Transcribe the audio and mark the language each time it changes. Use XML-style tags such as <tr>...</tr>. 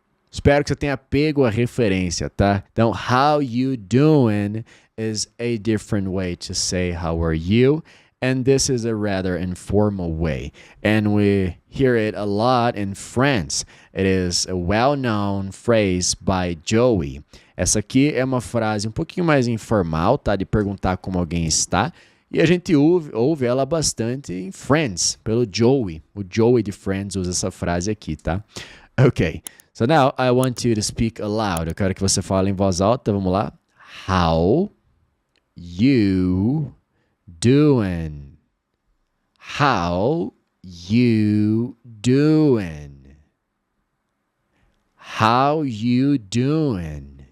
<pt>Espero que você tenha pego a referência, tá? Então,</pt> <en>how you doing is a different way to say how are you, and this is a rather informal way. And we hear it a lot in France. It is a well-known phrase by Joey.</en> <pt>Essa aqui é uma frase um pouquinho mais informal, tá? De perguntar como alguém está. E a gente ouve ela bastante em Friends, pelo Joey. O Joey de Friends usa essa frase aqui, tá? Ok.</pt> <en>So now I want you to speak aloud.</en> <pt>Eu quero que você fale em voz alta. Vamos lá.</pt> <en>How you doing? How you doing? How you doing?</en>